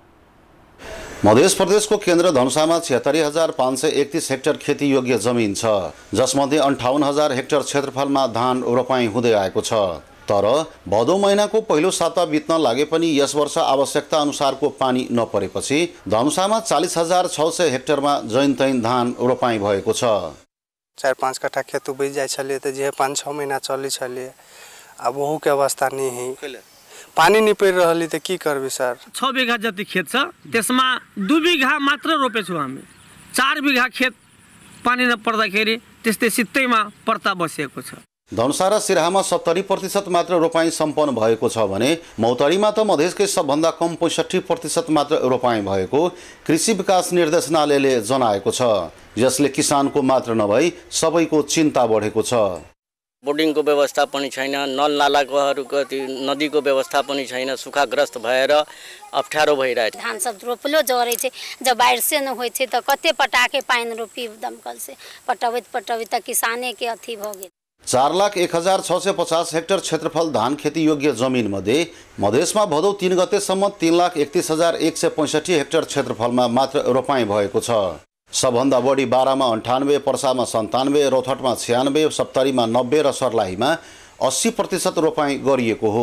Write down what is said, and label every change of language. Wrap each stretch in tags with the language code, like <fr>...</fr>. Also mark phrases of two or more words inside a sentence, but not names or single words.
<ne>मध्य प्रदेशको केन्द्र धनुषामा 76,531 हेक्टर खेतीयोग्य जमिन छ, जसमध्ये 58,000 हेक्टर क्षेत्रफलमा धान रोपाई हुँदै आएको छ। तर भदौ महिनाको पहिलो साता बित्न लागे पनि यस वर्ष आवश्यकता अनुसारको पानी नपरेपछि धनुषामा 40,600 हेक्टरमा जैनतैन धान रोपाई भएको छ।</ne> <mai>4-5 कट्ठा खेत उपज जाइ छले त जे 5-6 महिना चलै छले, अब वहु के अवस्था नै है। पानी नि परि रहली त के करबे सर।</mai> <ne>6 बिघा जति खेत छ, त्यसमा 2 बिघा मात्र रोपेछु हामी। 4 बिघा खेत पानी नपर्दाखेरि त्यस्तै सित्तैमा पर्ता बसेको छ। धनुषा र सिराहामा 70% मात्र रोपाई सम्पन्न भएको छ भने मौतरीमा त मधेसकै सबभन्दा कम 65% मात्र रोपाई भएको कृषि विकास निर्देशनालयले जनाएको छ। यसले किसानको मात्र नभई सबैको चिन्ता बढेको छ। बोर्डिङको व्यवस्था पनि छैन, नल नालाको नदीको व्यवस्था पनि छैन, सुखाग्रस्त भएर अप्ठ्यारो भइरहेछ।</ne> <mai>धान सब रोपलो जरे छे, जब बारिश से न होय छे त कते पटाके पाइन रोपी दमकल से पटवित त किसाने के अथी भ गेल।</mai> <ne>4,01,650 हेक्टर क्षेत्रफल धान खेती योग्य जमिन मध्ये मधेसमा भदौ 3 गतेसम्म 3,31,165 हेक्टर क्षेत्रफलमा मात्र रोपाई भएको छ। सबभन्दा बढी बारामा 98, पर्सामा 97, रौथटमा 96, सप्तरीमा 90 र सर्लाहीमा 80% रोपाई गरिएको हो।</ne>